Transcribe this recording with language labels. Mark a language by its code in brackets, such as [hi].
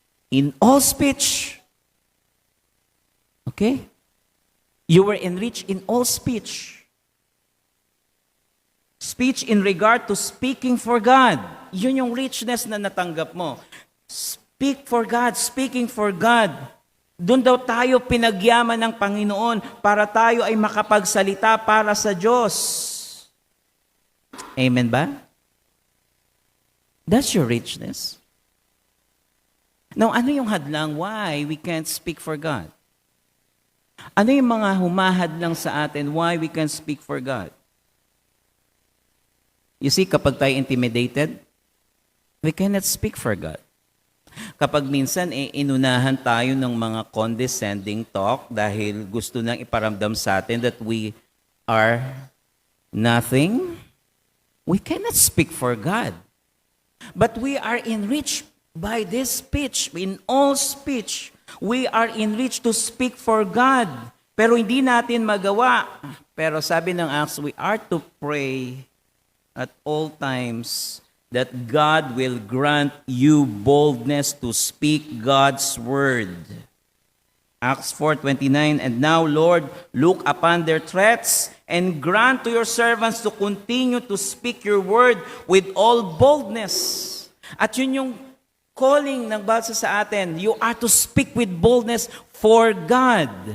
[en] In all speech. Okay? You were enriched in all speech. Speech in regard to speaking for God. [tl] Yun yung richness na natanggap mo. [en] Speak for God, speaking for God. [tl] Doon daw tayo pinagyaman ng Panginoon para tayo ay makapagsalita para sa Diyos. [en] Amen ba? That's your richness. [tl] Now, ano yung hadlang? [en] Why we can't speak for God? [tl] Ano yung mga humahadlang sa atin? [en] Why we can't speak for God? You see, [tl] kapag tayo [en] intimidated, we cannot speak for God. [tl] Kapag minsan inunahan tayo ng mga condescending talk dahil gusto nang iparamdam sa atin [en] that we are nothing, we cannot speak for God. But we are enriched by this speech. In all speech, we are enriched to speak for God. [tl] Pero hindi natin magawa. Pero sabi ng Acts, [en] we are to pray at all times that God will grant you boldness to speak God's word. Acts 4:29, and now, Lord, look upon their threats and grant to your servants to continue to speak your word with all boldness. [tl] At yun yung calling ng basa sa atin. [en] You are to speak with boldness for God.